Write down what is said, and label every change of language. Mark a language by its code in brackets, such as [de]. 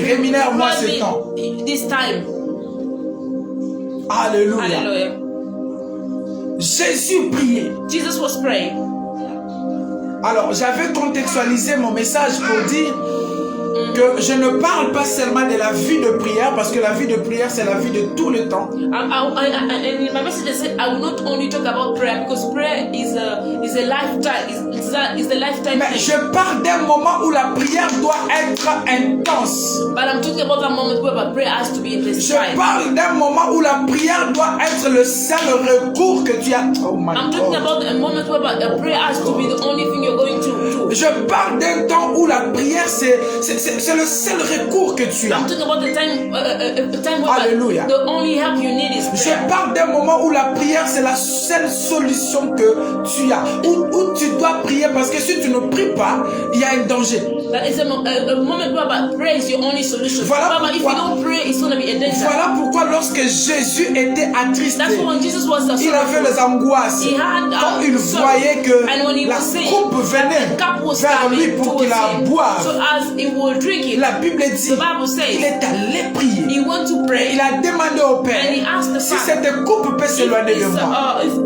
[fr] Rémunère-moi ce temps. Alléluia. Jésus priait. [en] Jesus was praying. [fr] Alors, j'avais contextualisé mon message pour dire que je ne parle pas seulement de la vie de prière, parce que la vie de prière, c'est la vie de tout le temps. [en] And in my message, I said I will not only talk about prayer, because prayer is a lifetime. It's a lifetime. [fr] Mais je parle d'un moment où la prière doit être intense. [en] But I'm talking about a moment where prayer has to be intense. [fr] Je parle d'un moment où la prière doit être le seul recours que tu as. [en] Oh my God. I'm talking about a moment where prayer has to be the only thing you're going to do. [fr] Je parle d'un temps où la prière c'est le seul recours que tu as. [en] I'm talking about the time where [fr] Alléluia. [en] the only help you need is prayer. [fr] Je parle d'un moment où la prière c'est la seule solution que tu as. Où tu dois prier, parce que si tu ne pries pas, il y a un danger. [en] That is a moment where prayer is your only solution. [fr] Voilà [en] if you don't pray, it's going to be a danger. [fr] Voilà pourquoi lorsque Jésus était attristé, [en] That's when Jesus was [fr] il avait les angoisses. Quand il voyait que la coupe venait vers lui pour qu'il la boive, la Bible dit il est allé prier. Il a demandé au Père si cette coupe peut s'éloigner de moi.